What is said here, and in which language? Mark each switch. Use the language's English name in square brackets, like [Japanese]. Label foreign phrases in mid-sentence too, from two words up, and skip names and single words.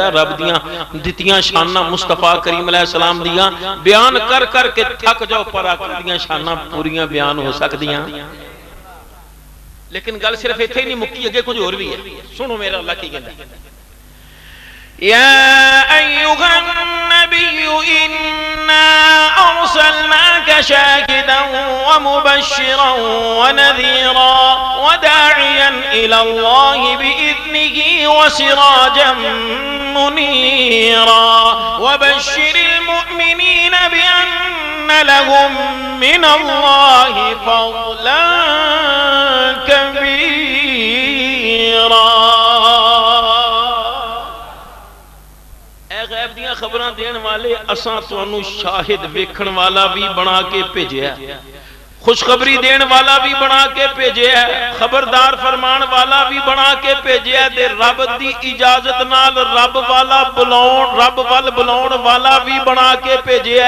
[Punjabi] رب دیاں دتیاں شاناں مصطفیٰ کریم علیہ السلام دیاں بیان کر کر کے تھک جاؤ، پر آقا دیاں شاناں پوریاں بیان ہو سکدیاں. لیکن گل صرف ایتھے ہی نہیں مکی، اگے کجھ ہور بھی ہے. سنو میرا اللہ کی کہندا, [Arabic] يا أيها النبي إنا أرسلناك شاهدا و مبشرا و نذيرا و داعيا إلى الله بإذنه و سراجا منيرا و بشر المؤمنين بأن لهم من الله فضلا كبيرا. [Punjabi] غیب دیاں خبراں دین والے اساں تہانوں شاہد ویکھن والا بھی بنا کے بھیجیا، خوشخبری دین والا بھی بنا کے بھیجیا، خبردار فرمان والا بھی بنا کے بھیجیا، تے رب دی اجازت نال رب والا بلاؤن، رب ول بلاؤن والا بھی بنا کے بھیجیا.